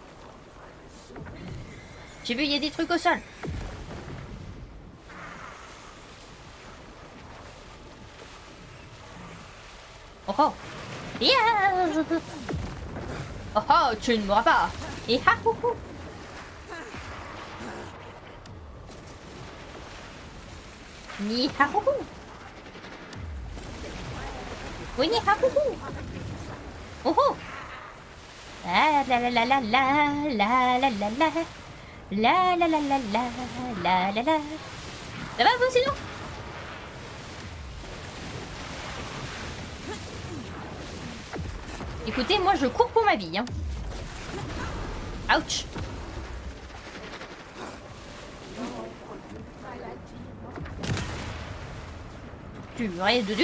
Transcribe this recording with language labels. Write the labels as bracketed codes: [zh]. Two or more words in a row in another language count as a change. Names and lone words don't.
[fr] J'ai vu, il y a des trucs au sol. Oh oh. Yeah. Oh oh, tu ne mourras pas. Et ha hou hou. Ni ha hou hou. Oui, ni ha hou hou. Oh oh. La la la la la la la la la la. La la la la la la la la. Ça va vous sinon? Écoutez, moi je cours pour ma vie. Hein. Ouch. Purée de Dieu.